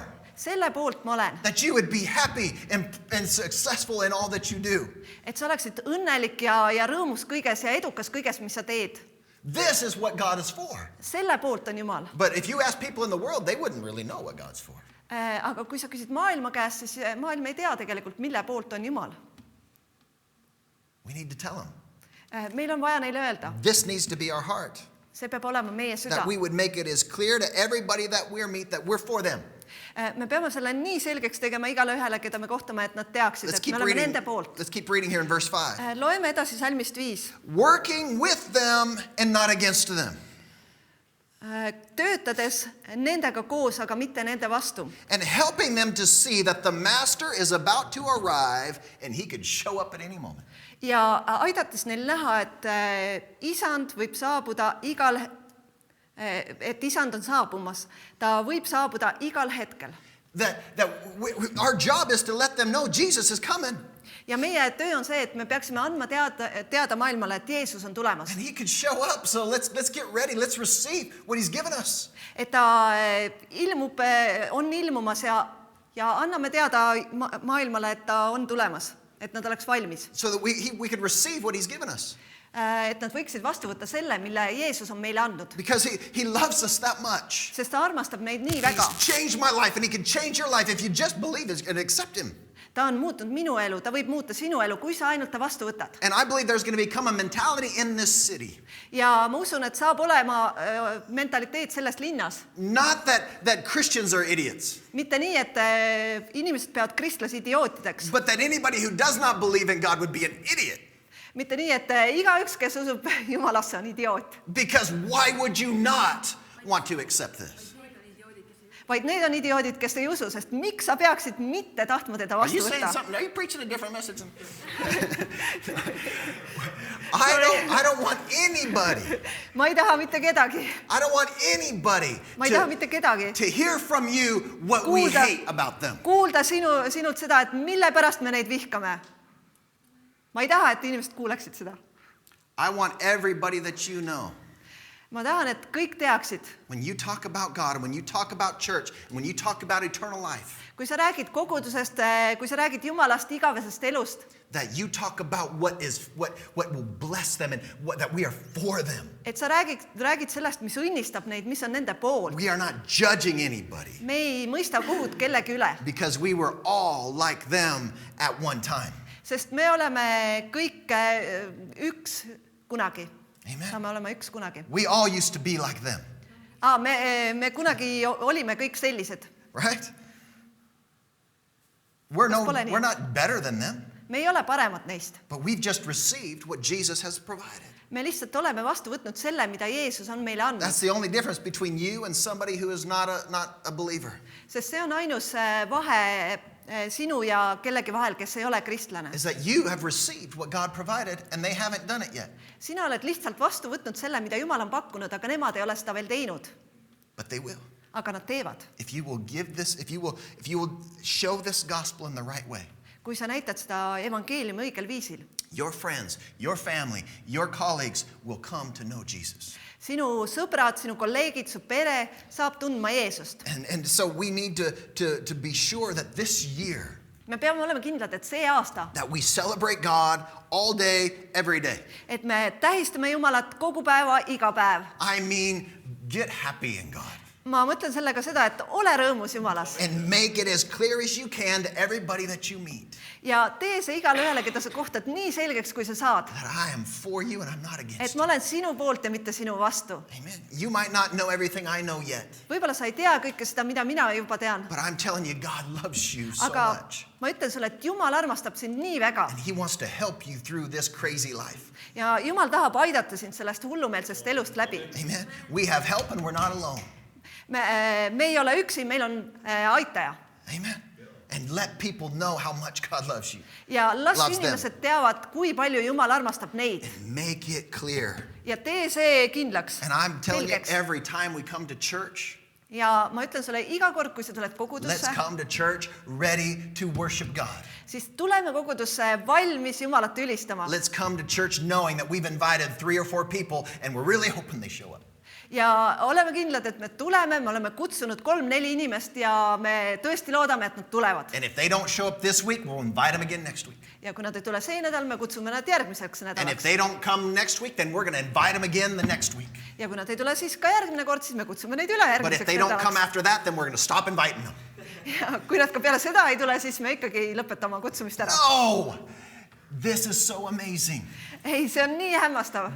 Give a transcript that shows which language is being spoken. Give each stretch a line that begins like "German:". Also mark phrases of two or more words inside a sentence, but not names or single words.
Estonian: Selle poolt ma olen,
English: That you would be happy and successful in all that you do.
Estonian: et sa oleksid õnnelik ja rõõmus kõiges ja edukas kõiges, mis sa teed.
English: This is what God is for.
Estonian: Selle poolt on Jumal.
English: But if you ask people in the world, they wouldn't really know what God's for.
Estonian: Aga kui sa küsid maailma käest, siis maailm ei tea tegelikult, mille poolt on Jumal.
English: We need to tell them.
Estonian: Meil on vaja neile öelda.
English: This needs to be our heart.
Estonian: See peab olema meie süda.
English: That we would make it as clear to everybody that we meet that we're for them.
Estonian: Me peame selle nii selgeks tegema igale ühele, keda me kohtame, et nad teaksid,
English: Let's
Estonian: et
English: keep
Estonian: me oleme
English: reading.
Estonian: nende poolt.
English: Let's keep reading here in verse 5.
Estonian: Loeme edasi salmist 5.
English: Working with them and not against them.
Estonian: Töötades nendega koos, aga mitte nende vastu.
English: And helping them to see that the master is about to arrive and he could show up at any moment.
Estonian: Ja aidates neil näha, et isand võib saabuda et isand on saabumas. Ta võib saabuda igal hetkel.
English: Our job is to let them know Jesus is coming.
Estonian: Ja meie töö on see, et me peaksime andma teada maailmale, et Jeesus on tulemas.
English: And he could show up, so let's get ready, let's receive what he's given us.
Estonian: Et ta on ilmumas ja anname teada maailmale, et ta on tulemas, et nad oleks valmis.
English: So that we could receive what he's given us.
Estonian: Et nad võiksid vastu võtta selle, mille Jeesus on meile andnud.
English: Because he loves us that much.
Estonian: Sest ta armastab neid nii väga.
English: He's changed my life and he can change your life if you just believe it and accept him.
Estonian: Ta on muutnud minu elu, ta võib muuta sinu elu, kui sa ainult ta vastu võtad.
English: And I believe there's going to become a mentality in this city.
Estonian: Ja ma usun, et saab olema mentaliteet selles linnas.
English: Not that Christians are idiots.
Estonian: Mitte nii, et inimesed peavad kristlasi idiootideks.
English: But that anybody who does not believe in God would be an idiot.
Estonian: Mitte nii, et igaüks, kes usub Jumalasse, on idioot.
English: Because why would you not want to accept this?
Estonian: Vaid need on idioodid, kes ei usu, sest miks sa peaksid mitte tahtma teda
English: Are you
Estonian: vastu
English: saying
Estonian: võtta?
English: something? Are you preaching a different message? I don't want anybody.
Estonian: Ma ei taha mitte kedagi.
English: I don't want anybody
Estonian: Ma ei taha mitte kedagi.
English: to hear from you what we hate about them.
Estonian: Kuulda sinult seda, et mille pärast me neid vihkame. Ma ei taha, et inimesed kuuleksid seda.
English: I want everybody that you know.
Estonian: Ma tahan, et kõik teaksid.
English: When you talk about God, and when you talk about church, and when you talk about eternal life,
Estonian: Kui sa räägid kogudusest, kui sa räägid Jumalast igavesest elust,
English: that you talk about what will bless them and that we are for them.
Estonian: et sa räägid sellest, mis õnnistab neid, mis on nende pool.
English: We are not judging anybody
Estonian: Me ei mõista kuhut kellegi üle,
English: because we were all like them at one time.
Estonian: sest me oleme kõik üks kunagi. Amen. Saame olema üks kunagi.
English: We all used to be like them,
Estonian: Me kunagi olime kõik sellised.
English: right? We're
Estonian: pole nii?
English: not better than them,
Estonian: Me ei ole paremad neist.
English: but we've just received what Jesus has provided.
Estonian: Me lihtsalt oleme vastu võtnud selle, mida Jeesus on meile andnud.
English: That's the only difference between you and somebody who is not a believer.
Estonian: Sest see on ainus vahe sinu ja kellegi vahel, kes ei ole kristlane.
English: Is that you have received what God provided and they haven't done it yet,
Estonian: Sina oled lihtsalt vastu võtnud selle, mida Jumal on pakkunud, aga nemad ei ole seda veel teinud.
English: but they will.
Estonian: Aga nad teevad.
English: If you will give this, if you will show this gospel in the right way,
Estonian: Kui sa näitad seda evangeeliumi õigel viisil,
English: your friends, your family, your colleagues will come to know Jesus.
Estonian: sinu sõbrad, sinu kolleegid, su pere saab tundma Jeesust.
English: And so we need to be sure that this year
Estonian: me peame olema kindlad, et see aasta,
English: that we celebrate God all day, every day.
Estonian: et me tähistame Jumalat kogu päeva, iga päev.
English: I mean, get happy in God.
Estonian: Ma mõtlen sellega seda, et ole rõõmus Jumalas
English: And make it as clear as you can to everybody that you meet
Estonian: ja tee see igale ühele, keda sa kohtad, nii selgeks, kui sa saad,
English: that I am for you and I'm not
Estonian: et
English: against
Estonian: ma
English: you.
Estonian: olen sinu poolt ja mitte sinu vastu.
English: Amen. You might not know everything I know yet,
Estonian: Võib-olla sa ei tea kõike seda, mida mina juba tean,
English: but I'm telling you, God loves you so
Estonian: aga
English: much.
Estonian: ma ütlen sulle, et Jumal armastab sind nii väga
English: And He wants to help you through this crazy life.
Estonian: ja Jumal tahab aidata sind sellest hullumeelsest elust läbi.
English: Amen. We have help and we're not alone.
Estonian: Me ei ole üksi, meil on aitaja.
English: Amen. And let people know how much God loves you.
Estonian: Ja las
English: Loves them.
Estonian: inimesed teavad, kui palju Jumal armastab neid.
English: Make it clear.
Estonian: Ja tee see kindlaks,
English: And I'm telling you,
Estonian: selgeks.
English: every time we come to church,
Estonian: Ja ma ütlen sulle, iga kord, kui sa tuled
English: let's
Estonian: kogudusse,
English: come to church ready to worship God.
Estonian: siis tuleme kogudusse valmis Jumalat ülistama.
English: Let's come to church knowing that we've invited 3 or 4 people and we're really hoping they show up.
Estonian: Ja oleme kindlad, et me tuleme, me oleme kutsunud 3-4 inimest ja me tõesti loodame, et nad tulevad.
English: And if they don't show up this week, we'll invite them again next week.
Estonian: Ja kui nad ei tule see nädal, me kutsume nad järgmiseks
English: And if
Estonian: nädalaks.
English: they don't come next week, then we're going to invite them again the next week.
Estonian: Ja kui nad ei tule siis ka järgmine kord, siis me kutsume neid üle
English: But if
Estonian: järgmiseks
English: they don't come
Estonian: nädalaks.
English: after that, then we're going to stop inviting them.
Estonian: Ja kui nad ka peale seda ei tule, siis me ikkagi lõpetame oma kutsumist ära.
English: No! This is so amazing.
Estonian: Ei, see on nii hämmastav,